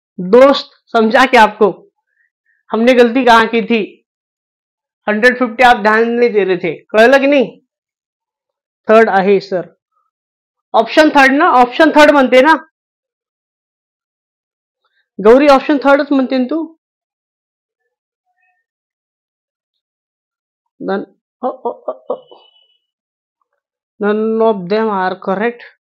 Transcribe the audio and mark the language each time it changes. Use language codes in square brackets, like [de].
[hi] दोस्त समझा कि आपको हमने गलती कहाँ की थी? 150 आप ध्यान नहीं दे रहे थे, [mr] कळलं की नाही? थर्ड आहे सर. ऑप्शन थर्ड ना, ऑप्शन थर्ड म्हणते ना गौरी, ऑप्शन थर्डच म्हणते ना तू. [en] None, none of them are correct.